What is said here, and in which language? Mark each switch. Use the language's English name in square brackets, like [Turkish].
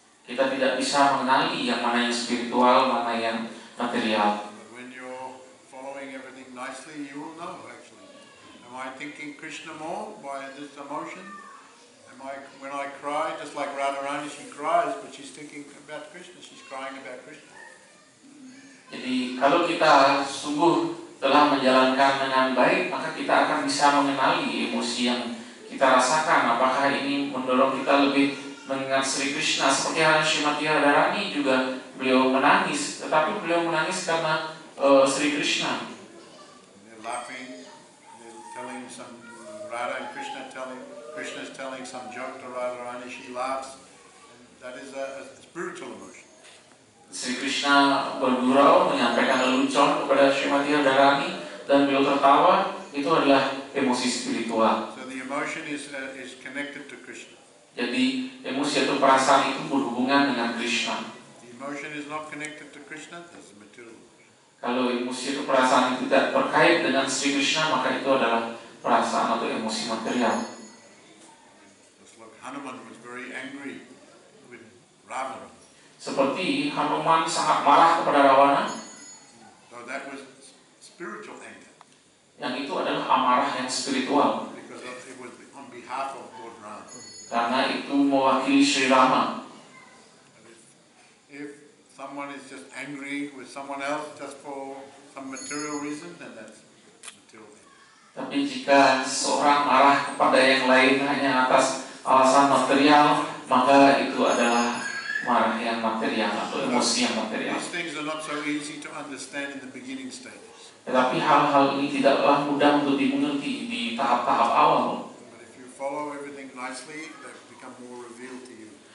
[Indonesian] Kita tidak bisa mengenali yang mana yang spiritual, mana yang material. [English] When you're following everything nicely, you will know actually. Am I thinking Krishna more by this emotion? When I cry, just like Radharani, she cries, but she's thinking about Krishna. She's crying about Krishna. [Indonesian] Jadi kalau kita sungguh telah menjalankan dengan baik, maka kita akan bisa mengenali emosi yang kita rasakan. Apakah ini mendorong kita lebih mengingat Sri Krishna, seperti halnya Srimati Radharani juga beliau menangis, tetapi beliau menangis karena Sri Krishna. [English] They're laughing, they're telling some Radha and Krishna is telling some joke to Radharani, she laughs, and that is a spiritual emotion. [Indonesian] Sri Krishna bergurau menyampaikan lelucon kepada Srimati Radharani dan beliau tertawa, itu adalah emosi spiritual. [English] So the emotion is connected to Krishna. [Indonesian] Jadi emosi atau perasaan itu berhubungan dengan Krishna. [English] The emotion is not connected to Krishna, that's material. [Indonesian] Kalau emosi atau perasaan itu tidak terkait dengan Sri Krishna, maka itu adalah perasaan atau emosi material. [English] Just like Hanuman was very angry with Ravana. [Indonesian] Seperti Hanuman sangat marah kepada Rawana. [English] So that was spiritual anger. [Indonesian] Yang itu adalah amarah yang spiritual. [English] Because it was on behalf of Lord Rama. [Indonesian] Karena itu mewakili Sri Rama. [English] If someone is just angry with someone else just for some material reason, then that's material anger. [Indonesian] Tapi jika seorang marah kepada yang lain hanya atas alasan material, maka itu adalah marah yang material atau emosi yang material. [English] These things are not so easy to understand in the beginning stages. [Indonesian] Tetapi hal-hal ini tidaklah mudah untuk dimengerti di tahap-tahap awal. [English] But if you follow everything nicely, they become more revealed to you.